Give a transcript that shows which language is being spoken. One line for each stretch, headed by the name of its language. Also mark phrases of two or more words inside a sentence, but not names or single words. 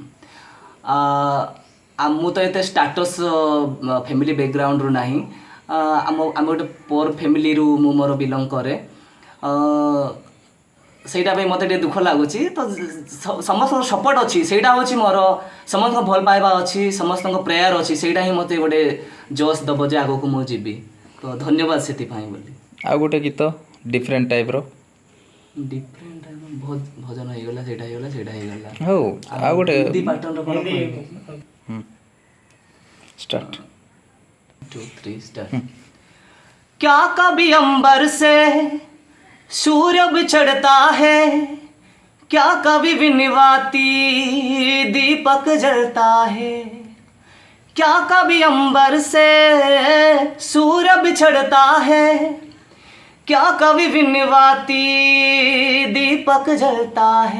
Odia: ମୁଁ ତ ଏତେ
English: status family background-ru
Odia: ନାହିଁ ଆମେ ଗୋଟେ
English: poor family-ru
Odia: ମୁଁ ମୋର ବିଲଙ୍ଗ କରେ ସେଇଟା ପାଇଁ ମୋତେ ଟିକେ ଦୁଃଖ ଲାଗୁଛି ତ ସମସ୍ତଙ୍କର ସପୋର୍ଟ ଅଛି ସେଇଟା ହେଉଛି ମୋର ସମସ୍ତଙ୍କ ଭଲ ପାଇବା ଅଛି ସମସ୍ତଙ୍କ ପ୍ରେୟାର ଅଛି ସେଇଟା ହିଁ ମୋତେ ଗୋଟେ ଜୋସ୍ ଦେବ ଯେ ଆଗକୁ ମୁଁ ଯିବି ତ ଧନ୍ୟବାଦ ସେଥିପାଇଁ ବୋଲି। ଆଉ ଗୋଟେ ଗୀତ
English: different type-r
Odia: ଭଜନ ହେଇଗଲା ସେଇଟା ହେଇଗଲା ହଉ ଆଉ ଗୋଟେ ପାଟନର ଷ୍ଟାର୍ଟ
Hindi: 2 3 स्टार्ट। क्या कभी अंबर से सूर्य बिछड़ता है क्या कभी विनवाती दीपक जलता है क्या कभी अंबर से सूर्य बिछड़ता है क्या कभी विनवाती दीपक जलता है